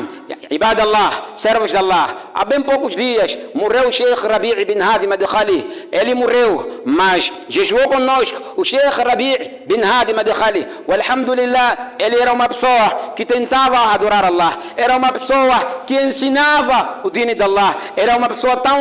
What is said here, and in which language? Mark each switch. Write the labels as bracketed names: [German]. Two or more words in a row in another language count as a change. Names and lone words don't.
[Arabic] نعم، عباد الله, [Portuguese] servos de Allah, há bem poucos dias morreu o Sheikh Rabi' bin Hadi Madkhali. Ele morreu, mas jejuou conosco o Sheikh Rabi' bin Hadi Madkhali. Alhamdulillah, ele era uma pessoa que tentava adorar Allah, era uma pessoa que ensinava o dini de Allah, era uma pessoa tão